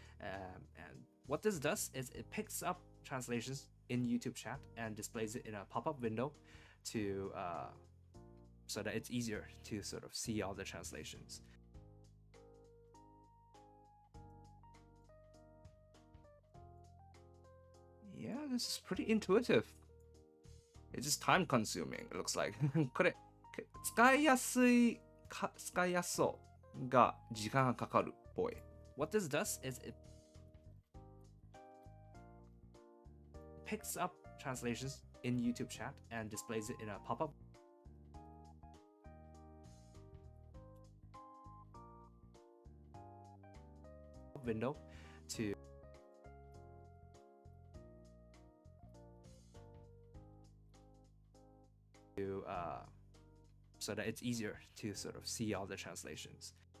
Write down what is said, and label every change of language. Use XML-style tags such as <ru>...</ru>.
<en>And what this does is it picks up translations in YouTube chat and displays it in a pop-up window to so that it's easier to sort of see all the translations. Yeah, this is pretty intuitive. It's just time consuming, it looks like.</en> <ja>これ使いやすそうが時間がかかるっぽい。</ja> <en>What this does is it picks up translations in YouTube chat and displays it in a pop-up window to so that it's easier to sort of see all the translations.</en>